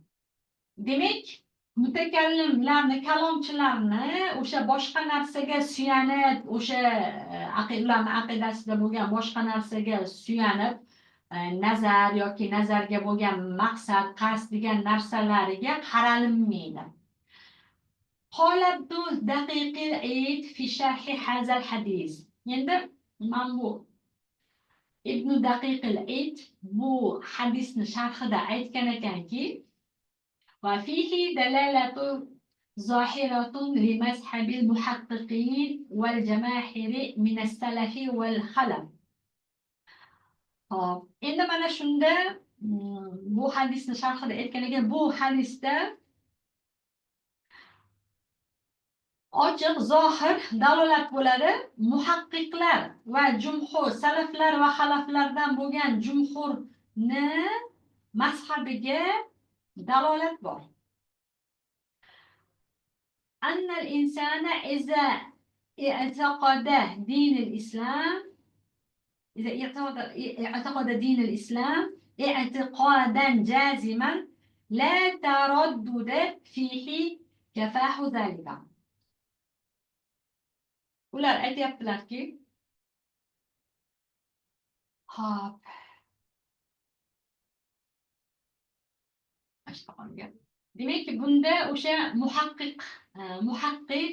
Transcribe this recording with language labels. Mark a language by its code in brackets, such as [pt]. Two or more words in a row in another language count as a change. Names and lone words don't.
[uz] Demak, mutakallimlarni, kalomchilarni o'sha boshqa narsaga suyanib, o'sha ularning aqidasida bo'lgan boshqa narsaga suyanib, nazar yoki nazarga bo'lgan maqsad, qasd degan narsalariga qaralinmaydi. [ar] قال ابن دقيق العيد في شرح هذا الحديث. [uz] Endi men bu Ibn Daqiq al-Eid bu hadisni sharhida aytgan ekanki, [ar] وفيه دلالة ظاهرة لمذهب المحققين والجماهير من السلف والخلف. [uz] Endi mana shunda bu hadisni sharhida aytgan ekan, bu hadisda ochiq, zohir dalolat bo'ladi. Muhaqqiqlar va jumhur, salaflar va xalaflardan bo'lgan jumhurni mazhabiga dalolat bor. [ar] أن الإنسان إذا اعتقد دين الإسلام اعتقادا جازما لا تردد فيه كفاه ذلك. [uz] Ular aytyaptilarki, hop, demak, bunda o'sha muhaqqiq